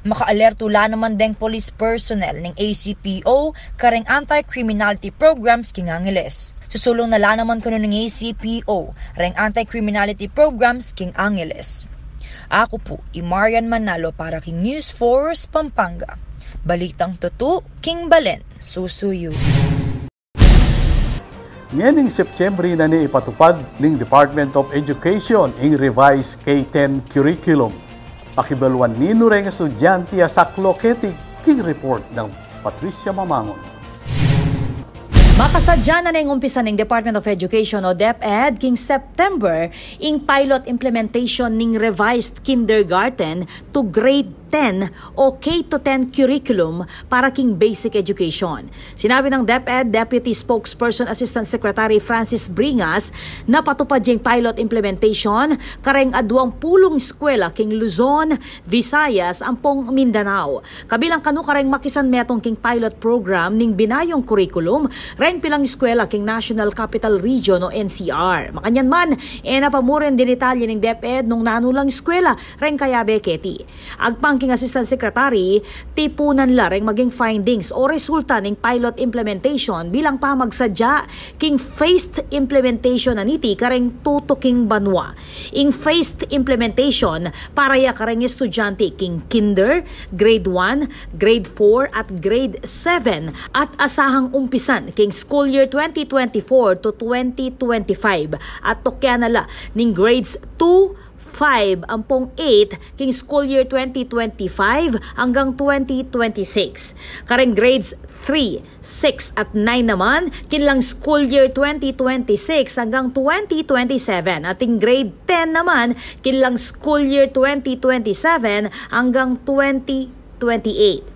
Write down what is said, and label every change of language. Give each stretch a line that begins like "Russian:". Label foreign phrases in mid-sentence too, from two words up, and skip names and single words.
Pampanga: Makaalerto la naman deng
English: police personnel
Pampanga: ng ACPO kareng
English: anti-criminality programs
Pampanga: king Angeles. Susulong na la naman kuno ng ACPO reng
English: anti-criminality programs
Pampanga: king Angeles. Ako po, Marian Manalo para King News Force, Pampanga. Balitang tutu, King Balen, susuyo. Ngayon September na ni ipatupad ng Department of Education ang
English: revised K-10 curriculum.
Pampanga: Pakibaluan nino rin estudyante sa Cloquetic King Report ng Patricia Mamangon. Makasadya na ng umpisa ng Department of Education o DepEd king September ing
English: pilot implementation
Pampanga: ning
English: revised kindergarten to grade 10
Pampanga: o K-10 curriculum para king
English: basic education.
Pampanga: Sinabi ng DepEd Deputy Spokesperson Assistant Secretary Francis Bringas na patupad yung
English: pilot implementation
Pampanga: kareng adwang pulong eskwela king Luzon, Visayas, ampong Mindanao. Kabilang kanu kareng makisan metong king
English: pilot program
Pampanga: ning binayong curriculum reng pilang eskwela king National Capital Region o NCR. Makanyan man, napamuren din detalye ng DepEd nung nanulang eskwela reng Kayabe, Keti. Agpangking Assistant Secretary, tipunan la reng maging findings o resulta ng
English: pilot implementation
Pampanga: bilang pamagsadya king
English: phased implementation
Pampanga: na niti kareng tutuking banwa. Ing
English: phased implementation
Pampanga: para ya kareng estudyante king kinder, grade 1, grade 4 at grade 7 at asahang umpisan king
English: school year
Pampanga: 2024 to 2025 at tokyanala ning grades 2, 5 ampong 8 king
English: school year
Pampanga: 2025 hanggang 2026. Kareng grades 3, 6 at 9 naman kinlang
English: school year
Pampanga: 2026 hanggang 2027 at in grade 10 naman kinlang
English: school year
Pampanga: 2027 hanggang 2028.